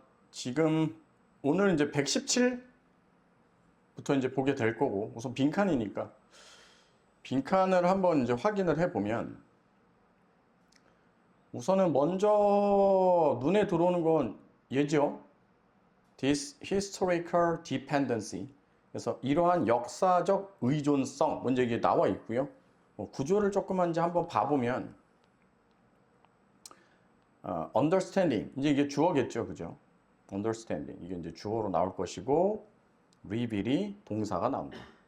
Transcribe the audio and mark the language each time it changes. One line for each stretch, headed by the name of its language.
Korean: 지금 오늘 이제 117부터 이제 보게 될 거고, 우선 빈칸이니까 빈칸을 한번 이제 확인을 해 보면, 우선은 먼저 눈에 들어오는 건 얘죠.
English: This historical dependency.
Korean: 그래서 이러한 역사적 의존성 먼저 이게 나와 있고요. 구조를 조금만 이제 한번 봐보면, understanding 이제 이게 주어겠죠, 그죠? understanding 이게 이제 주어로 나올 것이고, reveal이 동사가 나온다.